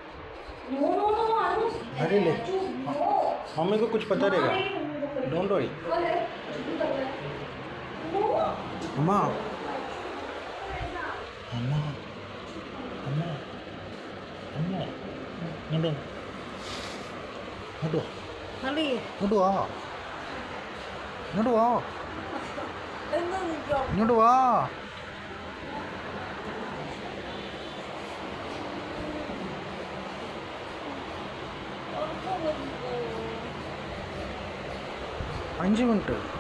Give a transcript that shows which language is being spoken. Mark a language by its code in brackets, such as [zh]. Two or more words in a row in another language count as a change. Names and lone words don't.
[hi] अरे ले मम्मी को कुछ पता रहेगा [en] don't worry अम्मा अम्मा अम्मा अम्मा नडो नडो नडो आ नडो आ नडो आ [ml] അഞ്ച് മിനിറ്റ്